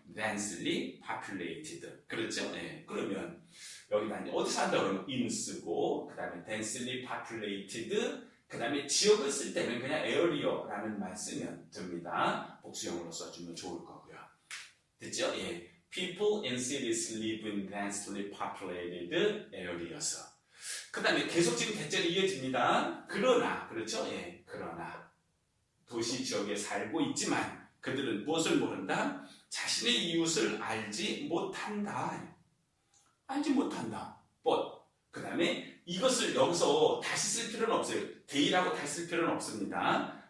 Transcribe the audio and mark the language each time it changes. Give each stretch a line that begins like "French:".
English: densely populated.
Korean: 그렇죠? 네. 그러면 여기다 이제 어디 산다 그러면 in 쓰고 그 다음에
English: densely populated
Korean: 그 다음에 지역을 쓸 때는 그냥 area라는 말 쓰면 됩니다. 복수형으로 써주면 좋을 거고요. 됐죠? 예.
English: People in cities live in densely populated areas.
Korean: 그 다음에 계속 지금 대절이 이어집니다. 그러나, 그렇죠? 예. 그러나 도시 지역에 살고 있지만 그들은 무엇을 모른다? 자신의 이웃을 알지 못한다. 알지 못한다. but. 그 다음에 이것을 여기서 다시 쓸 필요는 없어요. they라고 다시 쓸 필요는 없습니다.